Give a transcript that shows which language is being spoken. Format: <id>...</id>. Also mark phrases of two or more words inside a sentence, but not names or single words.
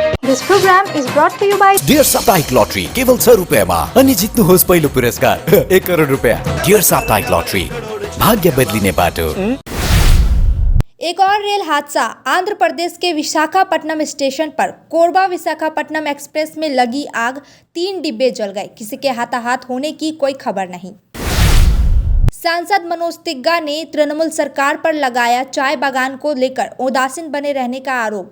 <en>This program is brought to you by</en> <ne>डियर साप्ताहिक लॉटरी केवल 100 रुपियाँमा अनि जित्नुहोस् पहिलो पुरस्कार 1 करोड रुपियाँ। डियर साप्ताहिक लॉटरी, भाग्य बदलिने बाटो।</ne> <hi>एक और रेल हादसा। आंध्र प्रदेश के विशाखापट्टनम स्टेशन पर कोरबा विशाखापट्टनम एक्सप्रेस में लगी आग, 3 डिब्बे जल गए। किसी के हाथाहाथ होने की कोई खबर नहीं। सांसद मनोज तिग्गा ने तृणमूल सरकार पर लगाया चाय बागान को लेकर उदासीन बने रहने का आरोप।</hi>